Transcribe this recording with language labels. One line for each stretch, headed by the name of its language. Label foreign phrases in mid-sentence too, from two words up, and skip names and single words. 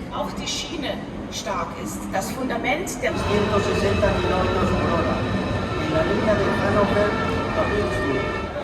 German: auch die Schiene stark ist. Das Fundament der
Spanish: 160 kilómetros por hora en la línea de Hannover a Würzburg.